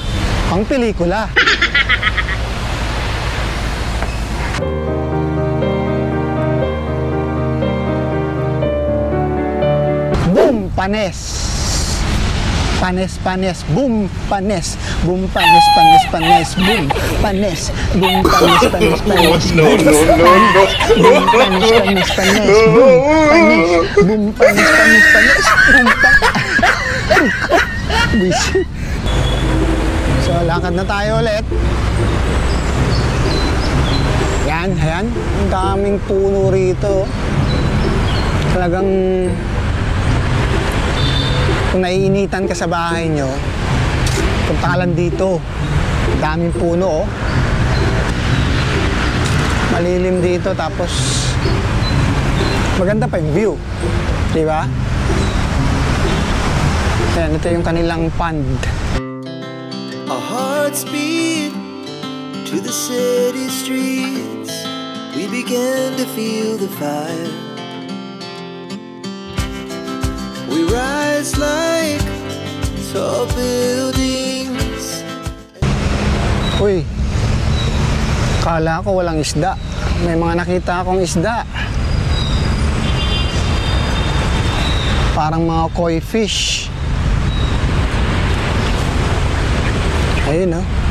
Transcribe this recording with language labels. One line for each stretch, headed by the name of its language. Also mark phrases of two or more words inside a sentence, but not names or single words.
Filipino: Pang pelikula. Boom, panes. Panes, panes, boom, panes. Boom, panes, panes, panes, boom, panes. Boom, panes, panes, panes, boom, boom, panes, panes, panes, boom, panes. Boom, panes, panes, panes, boom, panes. So, lakad na tayo ulit. Yan, ayan. Ang daming puno rito. Talagang kung naiinitan ka sa bahay nyo, punta ka lang dito. Daming puno, oh. Malilim dito, tapos maganda pa yung view. Di ba? Ayan, ito yung kanilang pond.
English: Our hearts beat to the city streets. We began to feel the fire. We rise like tall buildings.
Filipino: Uy, kala ko walang isda. May mga nakita akong isda. Parang mga
English: koi fish.
Filipino: Ayun, oh.